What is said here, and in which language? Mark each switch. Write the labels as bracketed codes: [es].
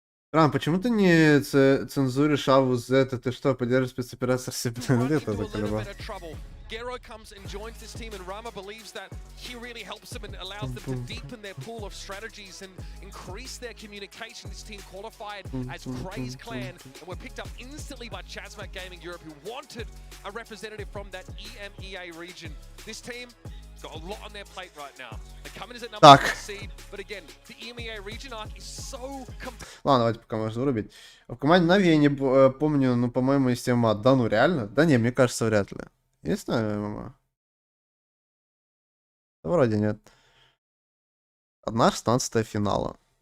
[ru] Рам, почему ты не цензуришь Аву Z? Ты что, поддерживаешь спецоперацию Септа-Лета? [en] Gero comes and joins this team, and Rama believes that he really helps them and allows them to deepen their pool of strategies and increase their communication. This team qualified as Craze Clan and were picked up instantly by Chasmat Gaming Europe, who wanted a representative from that EMEA region. This team got a lot on their plate right now. They come in as a number 1 seed, but again, the EMEA region arc is so [ru] Ладно, давайте пока можно вырубить. В команде Нави я не помню, ну, по-моему, из тема. Да ну, реально? Да не, мне кажется, вряд ли. Есть Нави, мама? Да, вроде нет. 1/16 финала.